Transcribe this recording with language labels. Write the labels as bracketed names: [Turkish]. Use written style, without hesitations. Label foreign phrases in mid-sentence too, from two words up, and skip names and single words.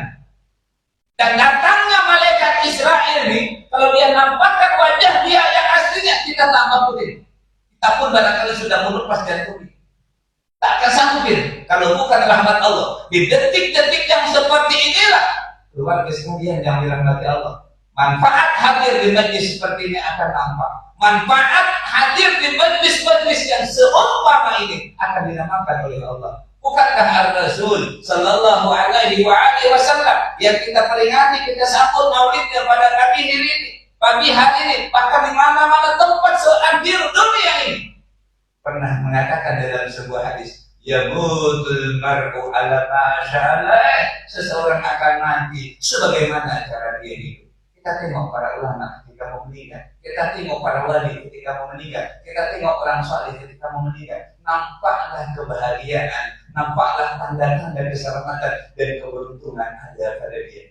[Malay] Dan datangnya malaikat Israel ini, kalau dia nampakkan wajah dia yang aslinya, kita tak mampu. Kita pun barangkali sudah melupas jantung. Tak akan sanggupin kalau bukan rahmat Allah. Di detik-detik yang seperti inilah keluarga kemudian yang dirahmati Allah. Manfaat hadir di majlis seperti ini akan nampak. Manfaat hadir di majlis-majlis yang seumpama ini akan dinamakan oleh Allah. Bukankah Ar-Rasul [Arabic] صلى الله عليه وسلم [Malay] yang kita peringati, kita sambut maulidnya pada pagi hari ini, bahkan di mana-mana tempat seakhir dunia ini, pernah mengatakan dalam sebuah hadis, [Arabic] يموت المرء على ما عاش عليه, [Malay] seseorang akan mati sebagaimana cara dia hidup. Kita tengok para ulama ketika mau meninggal, kita tengok para wali ketika mau meninggal, kita tengok orang saleh ketika mau meninggal. Nampaklah kebahagiaan, nampaklah tanda-tanda keselamatan dan keberuntungan ada pada dia.